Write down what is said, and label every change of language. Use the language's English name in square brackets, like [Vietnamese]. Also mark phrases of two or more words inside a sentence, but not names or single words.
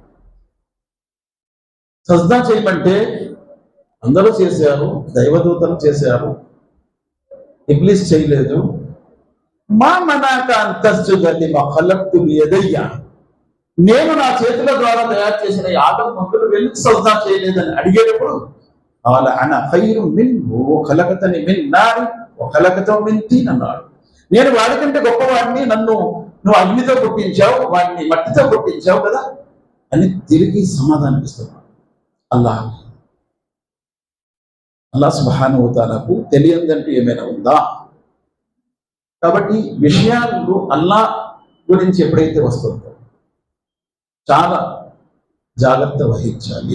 [Telugu] సజ్దా చేయమంటే అందరూ చేశారు, దైవదూతలు చేశారు, ఇబ్లీస్ చేయలేదు. [Arabic] ما منعك أن تسجد لما خلقت بيدي. [Telugu] నేను నా చేతుల ద్వారా తయారు చేసిన ఈ ఆదం మొక్కలు ఎందుకు సజ్దా చేయలేదని అడిగేటప్పుడు [Arabic] قال انا خير منه خلقتني من نار وخلقته من طين [Telugu] అన్నాడు. నేను వాడికంటే గొప్పవాడిని, నన్ను నువ్వు అగ్నితో పుట్టించావు, వాడిని మట్టితో పుట్టించావు కదా అని తిరిగి సమాధానం ఇస్తున్నాడు. [Arabic] الله سبحانه وتعالى [Telugu] తెలియదంటూ ఏమైనా ఉందా? కాబట్టి విషయాలు అల్లాహ్ గురించి ఎప్పుడైతే వస్తుందో చాలా జాగ్రత్త వహించాలి.